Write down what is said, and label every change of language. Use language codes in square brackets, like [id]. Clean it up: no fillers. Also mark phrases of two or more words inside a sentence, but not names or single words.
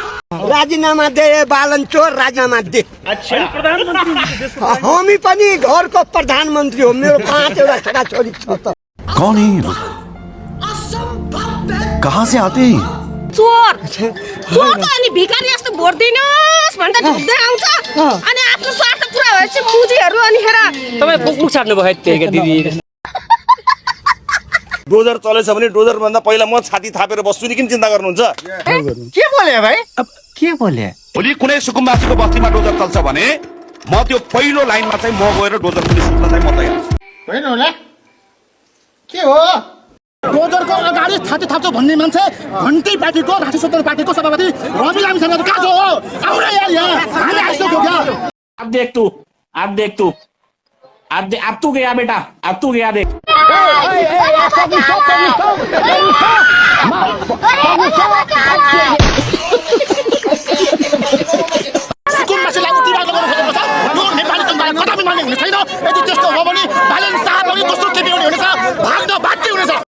[ne] राजीनामा दे बालन चोर, राजीनामा दे। [hi] अच्छा, [ne] हामी पनि घरको प्रधानमन्त्री हो, मेरो 5 वटा छोराछोरी छ त। [hi] कौन है ये लोग? कहाँ से आते हैं? [ne] चोर चोर त अनि भिखारी जस्तो भोट दिनुहोस् भनेर झुक्दै आउँछ अनि आफ्नो स्वार्थ पुरा भएपछि मुजीहरू अनि हेर तपाईँ बुक छाड्नु भयो त्यही दिदी। डोजर चलेछ भने डोजर भन्दा पहिला म छाती थापेर बस्छु नि, किन चिन्ता गर्नुहुन्छ? के बोले भाइ? अब के बोले? भोलि कुनै सुकुम्बासीको बस्तीमा डोजर चल्छ भने म त्यो पहिलो लाइनमा चाहिँ म गएर डोजर पुलिस सुत्न चाहिँ म तयार छु। होइन होला के हो? डोजरको अगाडि छाती थाप्छ भन्ने मान्छे घन्टी पार्टीको राष्ट्रिय स्वतन्त्र पार्टीको सभापति रवि लामिछाने कहाँ हो? आउ न यार यहाँ हामी आइसक्यो क्या। [hi] अब देख तू अब तू गया बेटा, अब तू गया देख। [ne] सुकुम्बासीलाई उठिरहेको गर्नु खोजेको छ। यो नेपाली जनताले कदापि मान्ने हुने छैन। यदि त्यस्तो हो भने बालन शाह पनि दोस्रो टिपी हुने हुनेछ, भाग्न बाध्य हुनेछ।